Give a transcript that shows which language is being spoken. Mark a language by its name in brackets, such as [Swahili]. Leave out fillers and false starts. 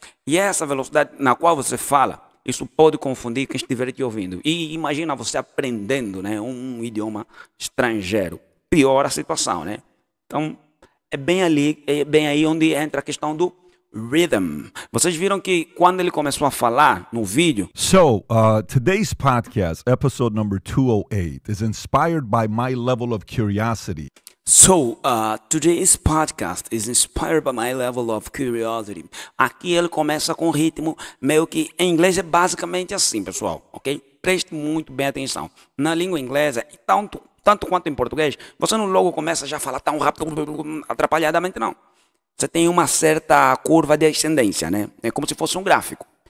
[Portuguese] E essa velocidade na qual você fala, isso pode confundir quem estiver te ouvindo. E imagina você aprendendo, né, um idioma estrangeiro. Piora a situação, né? Então, é bem aí onde entra a questão do rhythm. Vocês viram que quando ele começou a falar no vídeo, [English] So, today's podcast, episode number 208, is inspired by my level of curiosity. Today's podcast is inspired by my level of curiosity. [Portuguese] Aqui ele começa com ritmo meio que em inglês é basicamente assim, pessoal, ok? Preste muito bem atenção. Na língua inglesa, tanto quanto em português, você não logo começa já a falar tão rápido, atrapalhadamente, não. Você tem uma certa curva de ascendência, né? É como se fosse um gráfico.